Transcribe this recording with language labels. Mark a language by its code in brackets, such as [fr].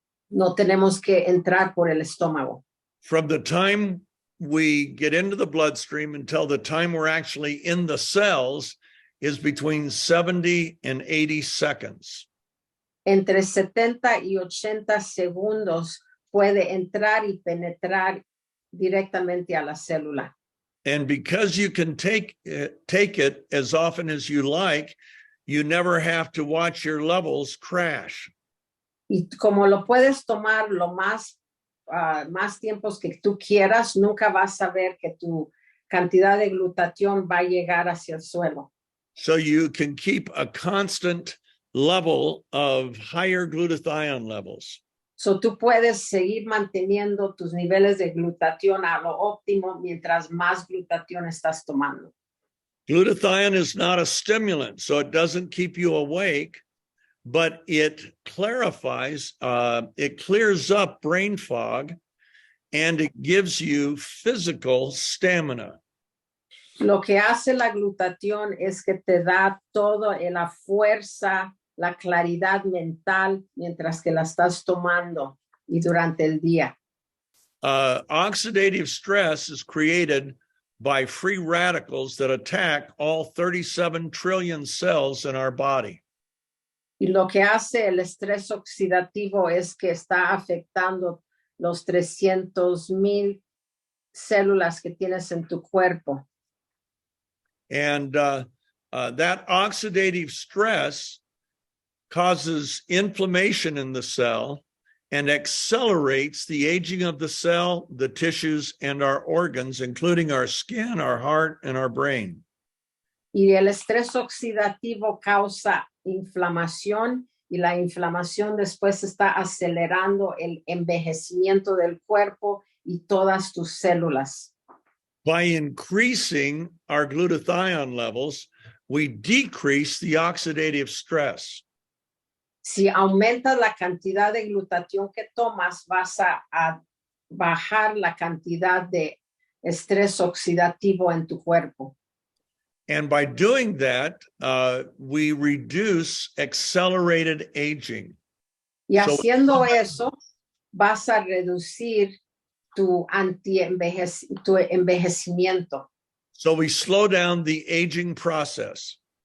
[es] No tenemos que entrar por el estómago. [en] From the time we get into the bloodstream until the time we're actually in the cells is between 70 and 80 seconds. [es] Entre 70 y 80 segundos puede entrar y penetrar directamente a la célula. [en] And because you can take it as often as you like, you never have to watch your levels crash. [es] Y como lo puedes tomar lo más tiempos que tú quieras, nunca vas a ver que tu cantidad de glutatión va a llegar hacia el suelo. [en] So you can keep a constant level of higher glutathione levels. [es] So tú puedes seguir manteniendo tus niveles de glutatión a lo óptimo mientras más glutatión estás tomando. [en] Glutathione is not a stimulant, so it doesn't keep you awake, but it clarifies, it clears up brain fog, and it gives you physical stamina. [es] Lo que hace la glutatión es que te da toda la fuerza, la claridad mental mientras que la estás tomando y durante el día. [en] Oxidative stress is created by free radicals that attack all 37 trillion cells in our body. [es] Y lo que hace el estrés oxidativo es que está afectando los 300,000 células que tienes en tu cuerpo. [en] And that oxidative stress causes inflammation in the cell and accelerates the aging of the cell, the tissues, and our organs, including our skin, our heart, and our brain. [es] Y el estrés oxidativo causa inflamación y la inflamación después está acelerando el envejecimiento del cuerpo y todas tus células. [en] By increasing our glutathione levels, we decrease the oxidative stress. [es] Si aumentas la cantidad de glutatión que tomas, vas a bajar la cantidad de estrés oxidativo en tu cuerpo. [en] And by doing that, we reduce accelerated aging. [es] Y haciendo eso, vas a reducir tu envejecimiento. [en] So we slow down the aging process.